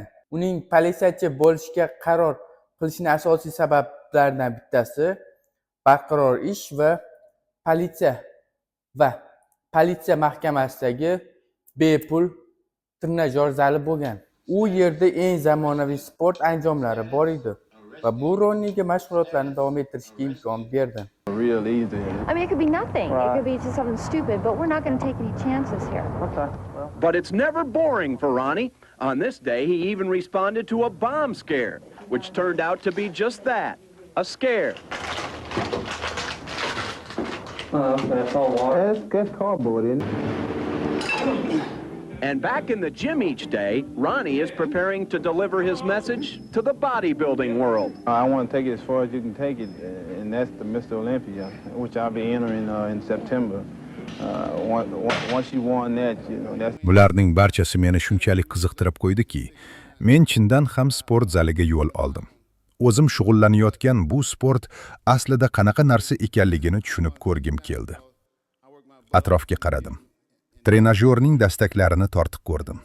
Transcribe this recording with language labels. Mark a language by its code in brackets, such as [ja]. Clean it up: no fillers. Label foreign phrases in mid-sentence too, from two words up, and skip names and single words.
[uz] Uning politsiyachi bo'lishga qaror qilishining asosiy sabablaridan bittasi barqaror ish va politsiya mahkamasidagi bepul trenajyor zali bo'lgan. U yerda eng zamonaviy sport anjomlari bor edi va bu Ronniega mashg'ulotlarni davom ettirishga imkon berdi. [en] Real easy. I mean, it could be nothing. It could be just something stupid, but we're not going to take any chances here. Okay. Well. But it's never boring for Ronnie. On this day, he even responded to a bomb scare, which turned out to be just that, a scare. That's all water. That's cardboard, isn't it? And back in the gym each day, Ronnie is preparing to deliver his message to the bodybuilding world. I want to take it as far as you can take it, and that's the Mr. Olympia, which I'll be entering in September. Once you won that, you know, that's... [uz] Bularning barchasi meni shunchalik qiziqtirib qo'ydiki, men chindan ham sport zaliga yo'l oldim. O'zim shug'ullanayotgan bu sport aslida qanaqa narsa ekanligini tushunib ko'rgim keldi. Atrofga qaradim. Trenajyorning dastaklarini tortib ko'rdim.